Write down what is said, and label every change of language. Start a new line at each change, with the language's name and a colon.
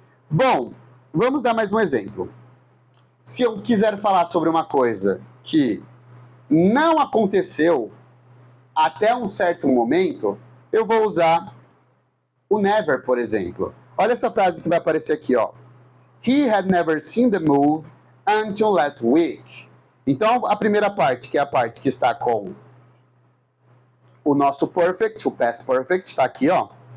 Portuguese: Bom, vamos dar mais um exemplo. Se eu quiser falar sobre uma coisa que não aconteceu até um certo momento, eu vou usar o never, por exemplo. Olha essa frase que vai aparecer aqui, ó.
English: He had never seen the move until last week.
Portuguese: Então, a primeira parte, que é a parte que está com o nosso perfect, o past perfect, está aqui, ó.